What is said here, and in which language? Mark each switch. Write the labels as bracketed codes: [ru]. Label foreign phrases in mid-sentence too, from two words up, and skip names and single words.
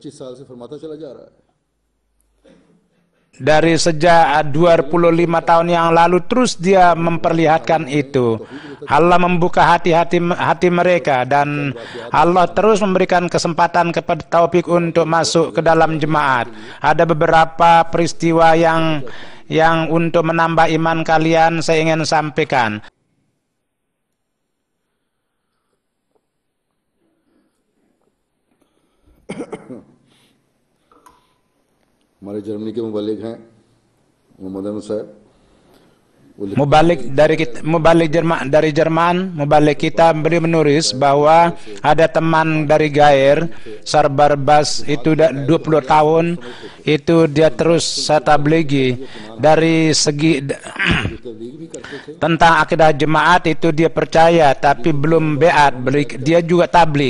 [id] Dari sejak 25 tahun yang lalu terus dia memperlihatkan itu. Allah membuka hati mereka dan Allah terus memberikan kesempatan kepada taufik untuk masuk ke dalam jemaat. Ada beberapa peristiwa yang untuk menambah iman kalian saya ingin sampaikan. [hi] हमारे जर्मनी के मुबल्लिग हैं मोहम्मद अहमद साहब, [id] dari Jerman, mubalik kita, beliau menulis bahwa ada teman dari Gair Sarbarbas itu 20 tahun itu dia terus tablighi. Dari segi tentang akidah jemaat itu dia percaya tapi belum beat, dia juga tabligh.